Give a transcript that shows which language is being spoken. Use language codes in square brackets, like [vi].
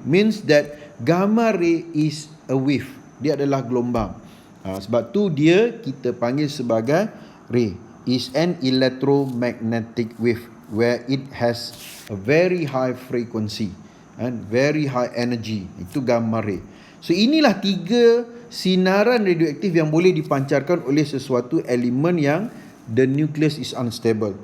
[en] Means that gamma ray is a wave. [ms] Dia adalah gelombang. Sebab tu dia kita panggil sebagai ray. [en] Is an electromagnetic wave where it has a very high frequency and very high energy. [ms] Itu gamma ray. So inilah 3 sinaran radioaktif yang boleh dipancarkan oleh sesuatu elemen yang [en] the nucleus is unstable.